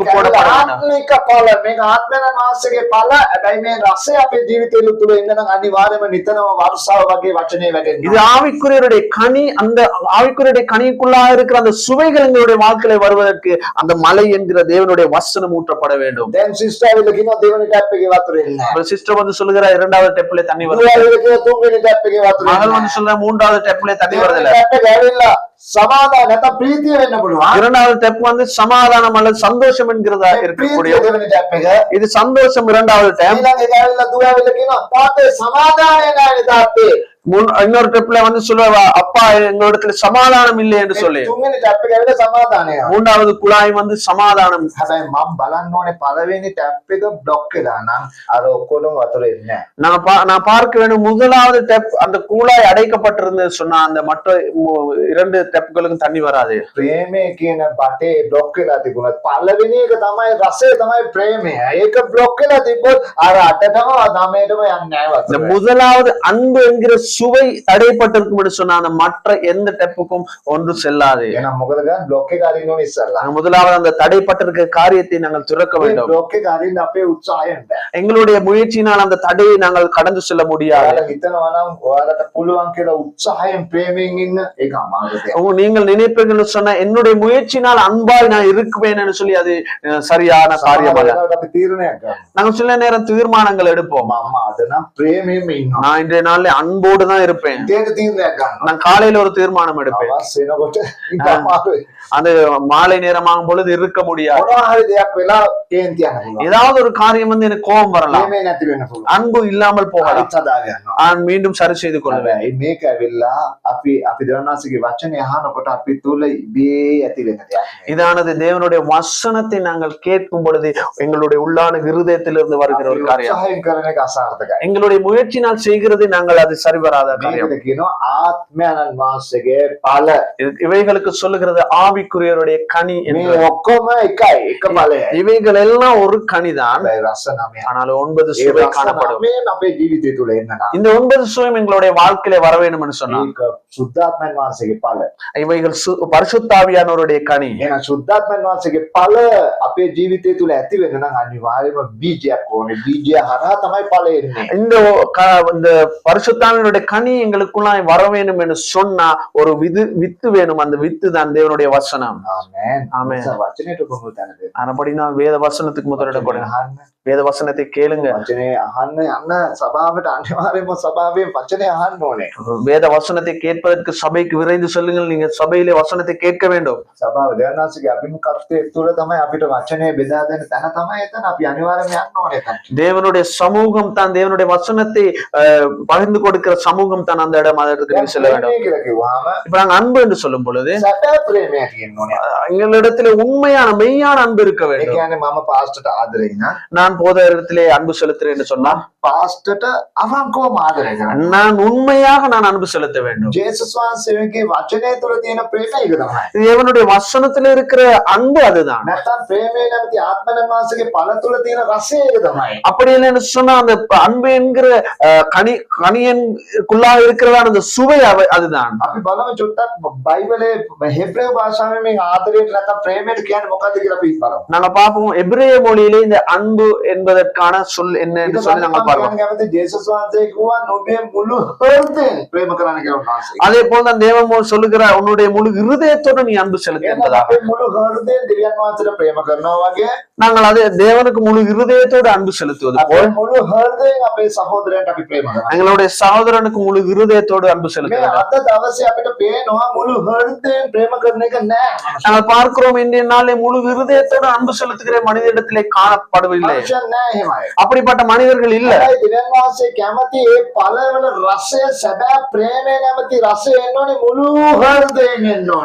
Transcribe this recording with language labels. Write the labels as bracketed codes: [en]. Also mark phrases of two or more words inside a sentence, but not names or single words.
[si] මේක [ta] போடப்பட வேண்டும் [si] ආත්මික ඵල මේක ආත්මයන් වහන්සේගේ ඵල. හැබැයි මේ රසය අපේ ජීවිතේ තුළ එන්න නම් අනිවාර්යයෙන්ම නිතරම වර්ෂාව වගේ වචනේ වැටෙන්න [ta] இது ஆவிக்குரியருடைய கனி அந்த ஆவிக்குரியருடைய கனிக்குள்ளாக இருக்கிற அந்த சுவைகள் எங்களுடைய வாழ்க்கையில வருவதற்கு அந்த மலை என்கிற தேவனுடைய வசனம் ஊற்றப்பட வேண்டும் [si] දැන් සිස්ටර් ඇවිල්ලා කියනවා දෙවෙනි ටැප් එකේ වතුර එන්නේ. [ta] சிஸ்டர் வந்து சொல்லுகிற இரண்டாவது டெப்ல தண்ணி வருது [si] දුව ඇවිල්ලා කියනවා තුන්වෙනි ටැප් එකේ වතුර [ta] மகள் [si] එන්නේ. [ta] வந்து சொல்ற மூன்றாவது டெப்ல தண்ணி வருது [si] දෙවෙනි ටැප් එක ඇවිල්ලා සමාදාන නැත්නම් ප්‍රීතිය වෙන්න පුළුවන්. [ta] இரண்டாவது டெப் வந்து சமாதானம் அல்லது சந்தோஷம் என்கிறதா இருக்கக்கூடிய [si] ප්‍රීතිය දෙවෙනි ටැප් එක. [ta] இது சந்தோஷம் இரண்டாவது டெப் [si] ඊළඟ එක ඇවිල්ලා දුව ඇවිල්ලා කියනවා තාත්තේ සමාදානය නැහැ තාත්තේ. [ta] இன்னொரு டெப்ல வந்து சொல்லுவா அப்பா எங்களிடத்துல சமாதானம் இல்லை என்று சொல்லி [si] තුන්වෙනි ටැප් එක ඇවිල්ලා සමාදානය. [ta] மூன்றாவது குழாய் வந்து சமாதானம் [si] හැබැයි මම බලන්න ඕනේ පළවෙනි ටැප් එක බ්ලොක් වෙලා නම් අර ඔක්කොම වතුර එන්නේ නැහැ. [ta] நான் பார்க்க வேண்டும் முதலாவது டெப் அந்த குழாய் அடைக்கப்பட்டிருந்து சொன்னா அந்த மற்ற இரண்டு டெப்களுக்கும் தண்ணி வராது. [si] ප්‍රේමය කියන බටේ බ්ලොක් වෙලා තිබුණත් පළවෙනි එක තමයි රසය තමයි ප්‍රේමය. ඒක බ්ලොක් වෙලා තිබ්බොත් අර අටටම නවයටම යන්නේ නැහැ [ta] இந்த [si] වතුර. [ta] முதலாவது அன்பு என்கிற சுவை தடைப்பட்டிருக்கும் என்று சொன்னா அந்த மற்ற எந்த டெப்புக்கும் ஒன்று செல்லாது. [si] එහෙනම් මොකද ගන්න බ්ලොක් එක අරින්න ඕනේ ඉස්සල්ලා. [ta] நாங்கள் முதலாவது அந்த தடைப்பட்டிருக்கிற காரியத்தை நாங்கள் துறக்க [si] මේ [ta] வேண்டும். [si] බ්ලොක් එක අරින්න අපේ උත්සාහයෙන් බෑ. [ta] எங்களுடைய முயற்சியினால் அந்த தடையை நாங்கள் கடந்து செல்ல முடியாது. [si] ඔයාලා හිතනවා නම් ඔයාලට පුළුවන් කියලා උත්සාහයෙන් ප්‍රේමයෙන් ඉන්න ඒක අමාරු දෙයක්. [ta] நீங்கள் நினைப்பீர்கள் சொன்னா என்னுடைய முயற்சியினால் அன்பாய் நான் இருக்குவேன் என்று சொல்லி அது சரியான காரியம் அல்ல. [si] සමහරවිට අපි තීරණයක් ගන්නවා. [ta] நாங்கள் சில நேரம் தீர்மானங்கள் எடுப்போம். [si] මම අද නම් ප්‍රේමයෙන්ම ඉන්නවා. [ta] நான் இன்றைய நாள்ல அன்போடு தான் இருப்பேன். [si] දෙයට තීරණයක් ගන්නවා. [ta] நான் காலையில ஒரு தீர்மானம் எடுப்பேன். [si] අවස් වෙනකොට ඉන්න අමාරුයි. [ta] அந்த மாலை நேரமாகும் பொழுது இருக்க முடியாது. [si] මොනවා හරි දෙයක් වෙලා කේන්ති යන්න පුළුවන්. [ta] ஏதாவது ஒரு காரியம் வந்து எனக்கு கோபம் வரலாம். [si] ප්‍රේමය නැති වෙන්න පුළුවන්. [ta] அன்பு இல்லாமல் போகலாம். [si] අනිත් හදා ගන්නවා. [ta] நான் மீண்டும் சரி செய்து கொள்வேன். [si] හැබැයි මේක ඇවිල්ලා අපි දරණාසිගේ වචනේ අහනකොට අපි තුල ඉබේ ඇති වෙන දෙයක්. [ta] இதானது தேவனுடைய வசனத்தை நாங்கள் கேட்கும் பொழுது எங்களுடைய உள்ளான இருதயத்திலிருந்து வருகிற ஒரு காரியம். [si] උත්සාහයෙන් කරන එක අසාර්ථකයි. [ta] எங்களுடைய முயற்சினால் செய்கிறது நாங்கள் அது சரிவராத காரியம். [si] මේකට කියනවා ආත්මයන් වහන්සේගේ ඵල. [ta] இவைகளுக்கு சொல்லுகிறது ஆவிக்குரியருடைய கனி [si] මේ [ta] என்று. [si] ඔක්කොම එකයි එක ඵලයයි. [ta] இவைகள் எல்லாம் ஒரு கனிதான். [si] හැබැයි රස නමය. [ta] ஆனால் 9 [si] ඒ [ta] சுவை [si] රස [ta] காணப்படும். [si] නමයෙන් අපේ ජීවිතය තුල එන්න නම් [ta] இந்த 9 சுவையும் எங்களுடைய வாழ்க்கையில வர வேண்டும் என்று சொன்னார். [si] ඒක සුද්ධාත්මයන් වහන්සේගේ ඵල. [ta] இவைகள் பரிசுத்தாவியானவருடைய கனி. [si] එහෙනම් සුද්ධාත්මයන් වහන්සේගේ ඵල අපේ ජීවිතය තුල ඇති වෙන්න නම් අනිවාර්යයෙන්ම බීජයක් ඕනේ. බීජය හරහා තමයි ඵල එන්නේ. [ta] இந்த பரிசுத்தாவினுடைய கனி எங்களுக்குள்ளாய் வர வேண்டும் என்று சொன்னா ஒரு வித்து வேணும். அந்த வித்து தான் தேவனுடைய வசனம். [si] ආමේන්. [ta] ஆமென். [si] වචනයට කොහොමද තනද? [ta] ஆனபடினா வேத வசனத்துக்கு முதலிடம் கொடுங்க. [si] අහන්න. [ta] வேத வசனத்தை கேளுங்க. [si] වචනේ අහන්න යන්න සභාවට අනිවාර්යයෙන්ම සභාවේ වචනේ අහන්න ඕනේ. [ta] வேத வசனத்தை கேட்பதற்கு சபைக்கு விரைந்து சொல்லுங்கள். நீங்க சபையிலே வசனத்தை கேட்க வேண்டும். [si] සභාව දේවනාසිගේ අභිමුඛත්වයේ තුල තමයි අපිට වචනේ බෙදා දෙන්න තැන තමයි එතන අපි අනිවාර්යයෙන්ම යන්න ඕනේ එතන. [ta] தேவனுடைய சமூகம் தான் தேவனுடைய வசனத்தை பகிர்ந்து கொடுக்கிற சமூகம் தான் அந்த இடம். அதற்கு செல்ல வேண்டும். [si] ප්‍රේමය කියලා කිව්වහම [ta] இப்ப நாங்க அன்பு என்று சொல்லும் பொழுது [si] සැබෑ ප්‍රේමය කියන්න ඕනේ. [ta] எங்களிடத்துல உண்மையான மெய்யான அன்பு இருக்க [si] ඒ [ta] வேண்டும். [si] කියන්නේ මම පාස්ටර්ට ආදරේ නා. [ta] நான் போதகரிடத்திலே அன்பு செலுத்துறேன் என்று சொன்னா [si] පාස්ටර්ට අවංකවම ආදරේ කරන්න. [ta] நான் உண்மையாக நான் அன்பு செலுத்த வேண்டும். [si] ජේසුස් වහන්සේගේ වචනය තුල තියෙන ප්‍රේමය ඒක තමයි. [ta] தேவனுடைய வசனத்துல இருக்கிற அன்பு அதுதான். [si] නැත්තම් ප්‍රේමය නැමැති ආත්මයන් වහන්සේගේ ඵල තුල තියෙන රසය ඒක තමයි. [ta] அப்படி இல்லைன்னு சொன்னா அந்த அன்பு என்கிற கனியனுக்குள்ளாக இருக்கிறதான அந்த சுவை அதுதான். [si] අපි බලමු චුට්ටක් බයිබලයේ හෙබ්‍රේය භාෂාවෙන් මේ ආදරයට නැත්තම් ප්‍රේමයට කියන්නේ මොකක්ද කියලා අපි බලමු. [ta] நாங்க பார்ப்போம் எபிரேய மொழியிலே இந்த அன்பு என்பதற்கான சொல் என்ன என்று சொல்லி நாங்க பார்ப்போம். ஆர்வம். [si] ජේසුස් වහන්සේ කිව්වා නුඹේ මුළු හෘදයෙන් ප්‍රේම කරන්න කියලා උන්වහන්සේ. [ta] அதே போலதான் தேவன் சொல்லுகிறார், உன்னுடைய முழு இருதயத்தோடு நீ அன்பு செலுத்து என்பதாக. [si] අපේ මුළු හෘදයෙන් දෙවියන් වහන්සේට ප්‍රේම කරනවා වගේ [ta] நாங்கள் அதே தேவனுக்கு முழு இருதயத்தோடு அன்பு செலுத்துவது [si] අපේ [ta] போல் [si] මුළු හෘදයෙන් අපේ සහෝදරයන්ට අපි ප්‍රේම කරනවා. [ta] எங்களுடைய சகோதரனுக்கு முழு இருதயத்தோடு அன்பு [si] මේ [ta] செலுத்துவது. [si] අද දවසේ අපිට පේනවා මුළු හෘදයෙන් ප්‍රේම කරන එක නෑ. [ta] நாங்கள் பார்க்கிறோம், இன்றைய நாளே முழு இருதயத்தோடு அன்பு செலுத்துகிற மனிதனிடத்திலே காணப்படவில்லை. [si] මනුෂ්‍යයන් නෑ එහෙමයි. [ta] அப்படிப்பட்ட மனிதர்கள் இல்ல. [si] හැබැයි දෙවියන් වහන්සේ කැමති ඒ පළවෙන රසය සැබෑ ප්‍රේමය නැමැති රසය එන්න ඕනේ මුළු හෘදයෙන් එන්න ඕනේ.